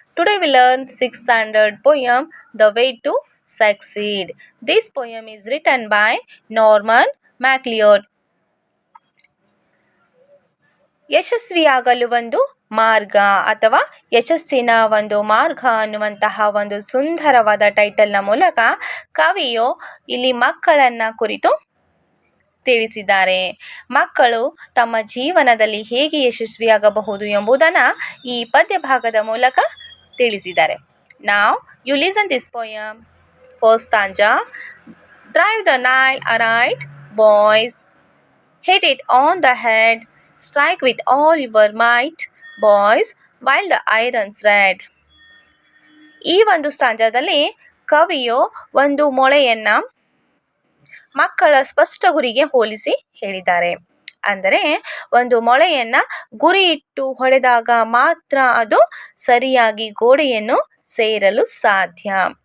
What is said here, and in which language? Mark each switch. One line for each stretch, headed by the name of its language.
English: Today we learn 6th standard poem The Way to Succeed. This poem is written by Norman MacLeod.
Kannada: ಯಶಸ್ವಿಯಾಗಲು ಒಂದು ಮಾರ್ಗ ಅಥವಾ ಯಶಸ್ಸಿನ ಒಂದು ಮಾರ್ಗ ಅನ್ನುವಂತಹ ಒಂದು ಸುಂದರವಾದ ಟೈಟಲ್ನ ಮೂಲಕ ಕವಿಯು ಇಲ್ಲಿ ಮಕ್ಕಳನ್ನ ಕುರಿತು ತಿಳಿಸಿದ್ದಾರೆ. ಮಕ್ಕಳು ತಮ್ಮ ಜೀವನದಲ್ಲಿ ಹೇಗೆ ಯಶಸ್ವಿಯಾಗಬಹುದು ಎಂಬುದನ್ನು ಈ ಪದ್ಯ ಭಾಗದ ಮೂಲಕ ತಿಳಿಸಿದ್ದಾರೆ.
English: Now you listen this poem. First stanza. Drive the nail aright, boys. Hit it on the head. Strike with all your might, boys, while the iron's red.
Kannada: ಈ ಒಂದು ಸ್ಟಾಂಜಾದಲ್ಲಿ ಕವಿಯು ಒಂದು ಮೊಳೆಯನ್ನ ಮಕ್ಕಳ ಸ್ಪಷ್ಟ ಗುರಿಗೆ ಹೋಲಿಸಿ ಹೇಳಿದ್ದಾರೆ. ಅಂದರೆ ಒಂದು ಮೊಳೆಯನ್ನ ಗುರಿ ಇಟ್ಟು ಹೊಡೆದಾಗ ಮಾತ್ರ ಅದು ಸರಿಯಾಗಿ ಗೋಡೆಯನ್ನು ಸೇರಲು ಸಾಧ್ಯ.